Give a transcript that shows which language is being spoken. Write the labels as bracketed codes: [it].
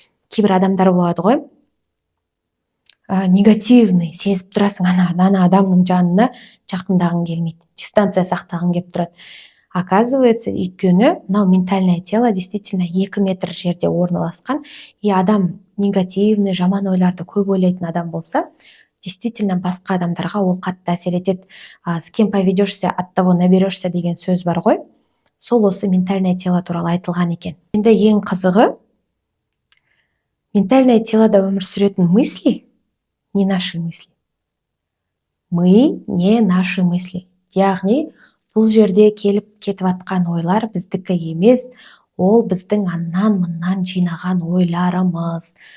[kk] Кейбір адамдар болады ғой, негативный сезіп тұрасың, ана адамның жанына жақындағың келмейді, дистанция сақтағың келіп тұрады. [ru] Оказывается, [kk] өйткені мынау [ru] ментальное тело действительно [kk] 2 метр жерде орналасқан, и адам негативный, жаман ойларды көп ойлайтын адам болса, [ru] действительно [kk] басқа адамдарға ол қатты әсер етеді. [ru] С кем поведешься, от того наберешься [kk] деген сөз бар ғой. Сол осы [ru] ментальное тело [kk] туралы айтылған екен. Енді ең қызығы, ментальное телода өмір сүретін [ru] мысли не наши мысли. Мы не наши мысли. [kk] Яғни бұл жерде келіп кетіп атқан ойлар біздікі емес, ол біздің аннан-мұннан жинаған ойларымыз.